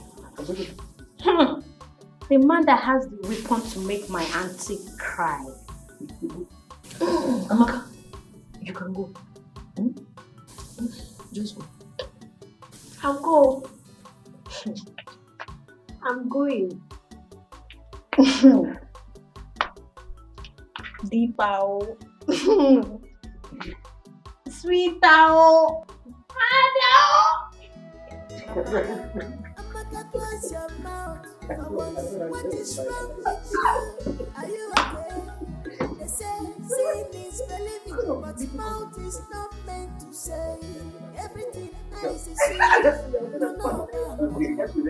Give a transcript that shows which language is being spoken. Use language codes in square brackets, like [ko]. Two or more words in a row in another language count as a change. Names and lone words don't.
[en] The man that has the weapon to make my auntie cry. Amaka, you can go. Just go. I'll go. I'm going. Deepo. Sweetao. Amaka, close your mouth. What is wrong with you? Are you okay? They say seeing is believing, but mouth is not meant to say everything eyes is seeing.